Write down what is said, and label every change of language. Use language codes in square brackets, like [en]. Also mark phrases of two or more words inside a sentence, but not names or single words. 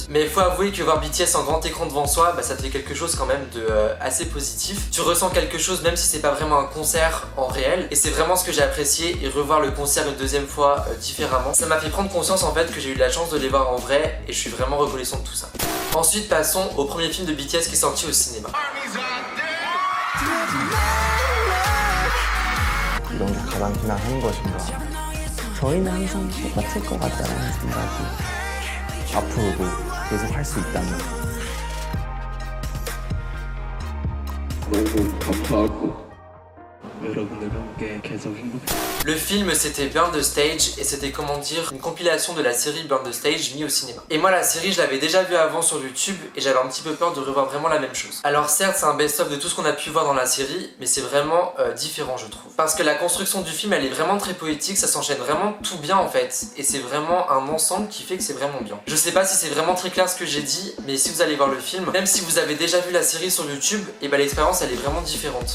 [fr] Mais il faut avouer que voir BTS en grand écran devant soi, bah ça te fait quelque chose quand même de assez positif. Tu ressens quelque chose même si c'est pas vraiment un concert en réel. Et c'est vraiment ce que j'ai apprécié, et revoir le concert une deuxième fois différemment. Ça m'a fait prendre conscience en fait que j'ai eu la chance de les voir en vrai et je suis vraiment reconnaissant de tout ça. Ensuite passons au premier film de BTS qui est sorti au cinéma. [ko] 이런 게 가장 희망한 것인가. 저희는 항상 똑같을 것 같다는 생각이 앞으로도 계속 할 수 있다면 너무 감사하고 여러분들과 함께 계속 행복해. [fr] Le film c'était Burn the Stage et c'était comment dire une compilation de la série Burn the Stage mis au cinéma. Et moi la série je l'avais déjà vue avant sur YouTube et j'avais un petit peu peur de revoir vraiment la même chose. Alors certes c'est un best-of de tout ce qu'on a pu voir dans la série, mais c'est vraiment différent je trouve. Parce que la construction du film elle est vraiment très poétique, ça s'enchaîne vraiment tout bien en fait. Et c'est vraiment un ensemble qui fait que c'est vraiment bien. Je sais pas si c'est vraiment très clair ce que j'ai dit, mais si vous allez voir le film, même si vous avez déjà vu la série sur YouTube, et bah l'expérience elle est vraiment différente.